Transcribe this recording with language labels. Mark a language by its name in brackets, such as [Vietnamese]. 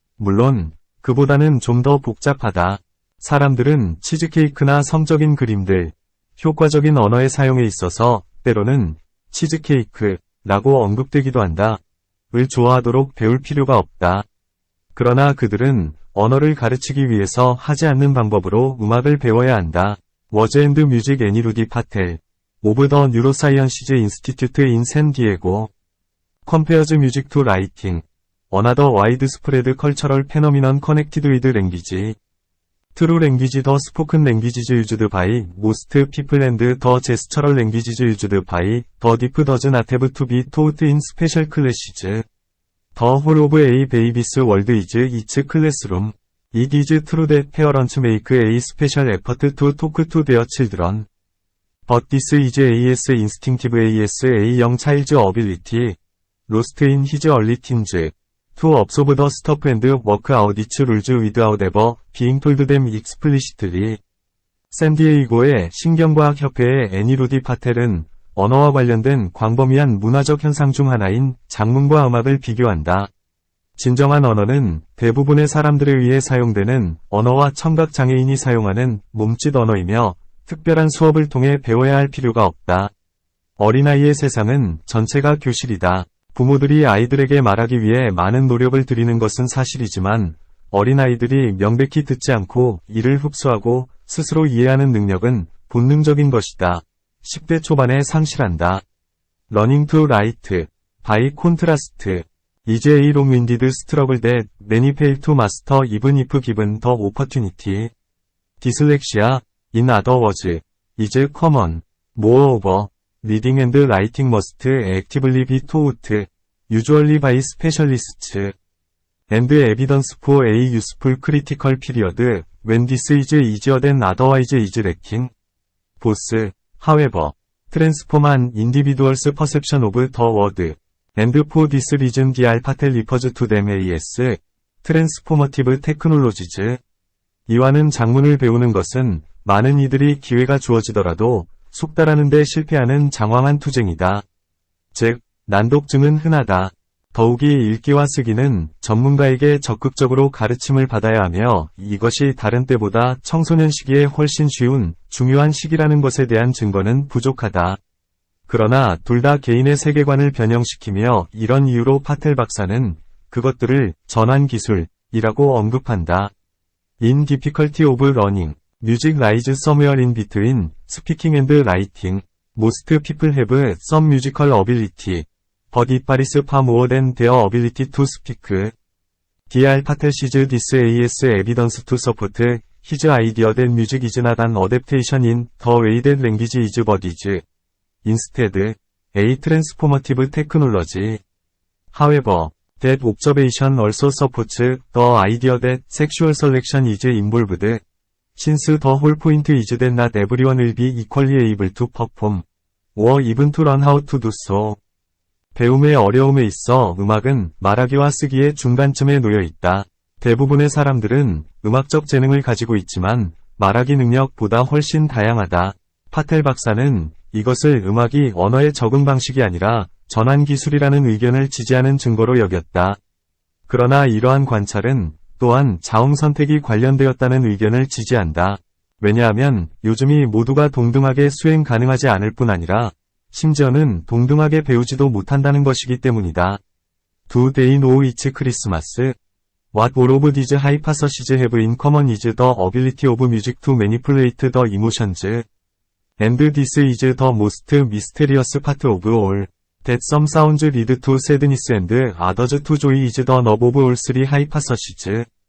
[Korean] 물론 그보다는 좀 더 복잡하다. 사람들은 치즈케이크나 성적인 그림들, 효과적인 언어의 사용에 있어서 때로는 치즈케이크라고 언급되기도 한다. 을 좋아하도록 배울 필요가 없다. 그러나 그들은 언어를 가르치기 위해서 하지 않는 방법으로 음악을 배워야 한다. [English] 워즈 앤드 뮤직 애니 루디 파텔, 오브 더 뉴로사이언시즈 인스티튜트 인 샌디에고. Compares music to writing. Another widespread cultural phenomenon connected with language. True language the spoken languages used by most people and the gestural languages used by the deaf does not have to be taught in special classes. The whole of a baby's world is its classroom. It is true that parents make a special effort to talk to their children. But this is as instinctive as a young child's ability, lost in his early teens, to observe the stuff and work out its rules without ever being told them explicitly. [Korean] 샌디에이고의 신경과학협회의 애니 루디 파텔은 언어와 관련된 광범위한 문화적 현상 중 하나인 장문과 음악을 비교한다. 진정한 언어는 대부분의 사람들에 의해 사용되는 언어와 청각 장애인이 사용하는 몸짓 언어이며 특별한 수업을 통해 배워야 할 필요가 없다. 어린아이의 세상은 전체가 교실이다. 부모들이 아이들에게 말하기 위해 많은 노력을 들이는 것은 사실이지만 어린아이들이 명백히 듣지 않고 이를 흡수하고 스스로 이해하는 능력은 본능적인 것이다. 10대 초반에 상실한다. [English] Learning to write, by contrast, is a long-winded struggle that many fail to master even if given the opportunity. Dyslexia, in other words, is common. Moreover, reading and writing must actively be taught, usually by specialists. And evidence for a useful critical period, when this is easier than otherwise is lacking. Both, however, transform an individual's perception of the world, and for this reason Dr. Patel refers to them as transformative technologies. [Korean] 이와는 장문을 배우는 것은 많은 이들이 기회가 주어지더라도 숙달하는 데 실패하는 장황한 투쟁이다. 즉, 난독증은 흔하다. 더욱이 읽기와 쓰기는 전문가에게 적극적으로 가르침을 받아야 하며 이것이 다른 때보다 청소년 시기에 훨씬 쉬운, 중요한 시기라는 것에 대한 증거는 부족하다. 그러나 둘 다 개인의 세계관을 변형시키며 이런 이유로 파텔 박사는 그것들을 전환 기술이라고 언급한다. [English] In difficulty of learning, music lies somewhere in between speaking and writing. Most people have some musical ability, but it varies far more than their ability to speak. Dr. Patel sees this as evidence to support his idea that music is not an adaptation in the way that language is but is, instead, a transformative technology. However, that observation also supports the idea that sexual selection is involved, since the whole point is that not everyone will be equally able to perform, or even to learn how to do so. [Korean] 배움의 어려움에 있어 음악은 말하기와 쓰기의 중간쯤에 놓여 있다. 대부분의 사람들은 음악적 재능을 가지고 있지만 말하기 능력보다 훨씬 다양하다. 파텔 박사는 이것을 음악이 언어의 적응 방식이 아니라 전환 기술이라는 의견을 지지하는 증거로 여겼다. 그러나 이러한 관찰은 또한 자웅 선택이 관련되었다는 의견을 지지한다. 왜냐하면 요즘이 모두가 동등하게 수행 가능하지 않을 뿐 아니라 심지어는 동등하게 배우지도 못한다는 것이기 때문이다. [English] Do they know it's Christmas? What all of these hypotheses have in common is the ability of music to manipulate the emotions. And this is the most mysterious part of all. That some sounds lead to sadness and others to joy is the nub of all three hypotheses.